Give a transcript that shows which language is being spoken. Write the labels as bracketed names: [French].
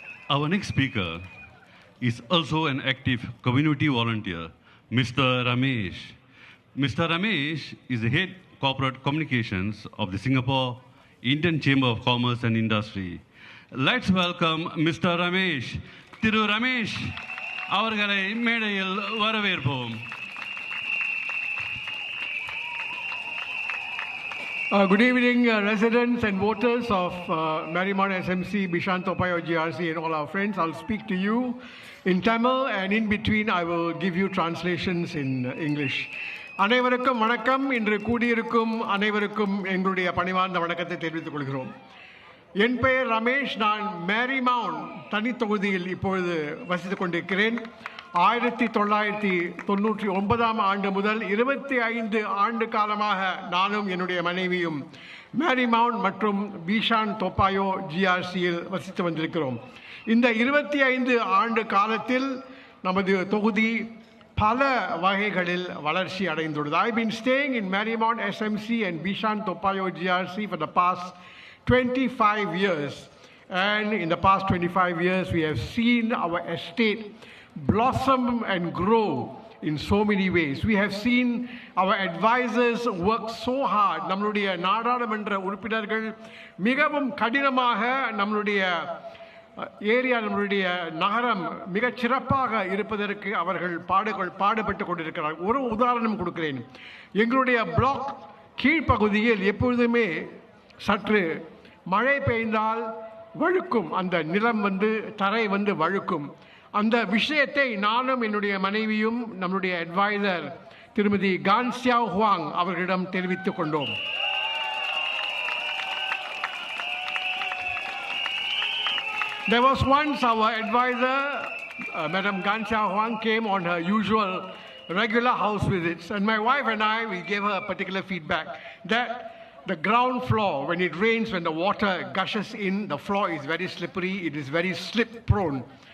[English] Our next speaker is also an active community volunteer, Mr. Romesh. Mr. Romesh is the head corporate communications of the Singapore Indian Chamber of Commerce and Industry. Let's welcome Mr. Romesh. [Tamil] Thiru Romesh, அவர்களை மேடையில் வரவேற்போம். [English] Good evening, residents and voters of Marymount SMC, Bishan Toa Payoh GRC, and all our friends. I'll speak to you in Tamil, and in between, I will give you translations in English. [Tamil] அனைவருக்கும் வணக்கம். இன்று கூடியிருக்கும் அனைவருக்கும் எங்களுடைய பணிவார்ந்த வணக்கத்தை தெரிவித்துக் கொள்கிறோம். என் பெயர் ரமேஷ். நான் மேரிமவுண்ட் தனித்தொகுதியில் இப்பொழுது வசித்துக் கொண்டிருக்கிறேன். 1999 ஆண்டு முதல் 25 ஆண்டு காலமாக நானும் என்னுடைய மனைவியும் மேரிமவுண்ட் மற்றும் பீஷான் தோா பாயோh GRCயில் வசித்து வந்திருக்கிறோம். இந்த 25 ஆண்டு காலத்தில் நமது தொகுதி பல வகைகளில் வளர்ச்சி அடைந்துள்ளது. [English] I've been staying in Marymount SMC and Bishan Toa Payoh GRC for the past 25 years, and in the past 25 years we have seen our estate blossom and grow in so many ways. We have seen our advisors work so hard. [Tamil] நம்மளுடைய நாடாளுமன்ற உறுப்பினர்கள் மிகவும் கடினமாக நம்மளுடைய area, நம்மளுடைய நகரம் மிகச் சிறப்பாக இருப்பதற்கு அவர்கள் பாடுபட்டு கொண்டிருக்கிறார்கள். ஒரு உதாரணம் கொடுக்கிறேன். எங்களுடைய பிளாக் கீழ்ப்பகுதியில் எப்பொழுதுமே சற்று மழை பெய்ந்தால் வழுக்கும், அந்த நிலம் தரை வழுக்கும். அந்த விஷயத்தை நானும் என்னுடைய மனைவியும் நம்முடைய அட்வைசர் திருமதி கான் சியாவ் ஹுவாங் அவர்களிடம் தெரிவித்துக் கொண்டோம். [English] There was once our advisor, Madam Gan Xiao Huang, came on her usual regular house visits, and my wife and I, we gave her a particular feedback that the ground floor, when it rains, when the water gushes in, the floor is very slippery, it is very slip prone.